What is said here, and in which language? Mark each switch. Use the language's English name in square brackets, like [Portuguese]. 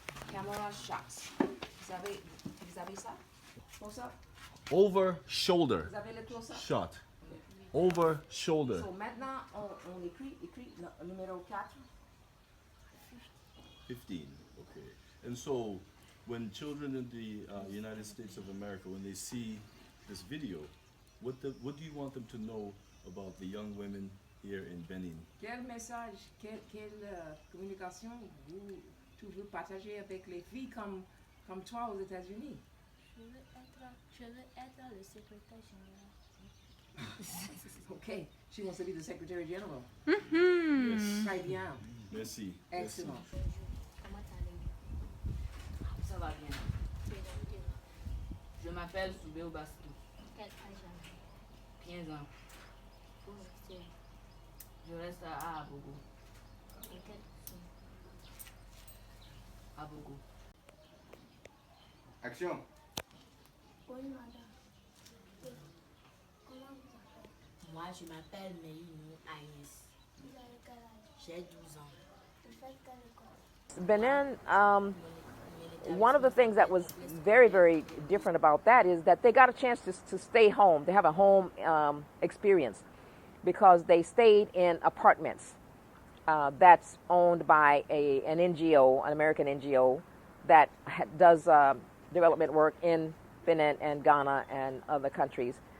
[English] Camera shots. [French] Vous avez ça? [English] Close up? Over shoulder [French] Vous avez le close up? [English] shot. Over shoulder. [French] So maintenant, on écrit le numéro 4. [English] 15, okay. And so, when children in the United States of America, when they see this video, what do you want them to know about the young women here in Benin? [French] Quel message, quelle communication tu veux partager avec les filles comme toi aux États-Unis? Je veux être le secrétaire général. [English] Okay, she wants to be the Secretary General. Mm-hmm. Yes. [French] Très bien. Merci. [English] Excellent. [French] Ça va bien. Je m'appelle Soubé Obastou. Quel âge as-tu? 15 ans. Où es-tu? Je reste à Abogo. Et quel sont? Abogo. [English] Action. [French] Oui, madame. Comment vous appelez? Moi, je m'appelle Meini Agnès. Vous avez quel âge? J'ai 12 ans. Vous faites quelle école? [English] Benin, one of the things that was very, very different about that is that they got a chance to stay home, to have a home experience, because they stayed in apartments that's owned by an NGO, an American NGO, that does development work in Benin and Ghana and other countries.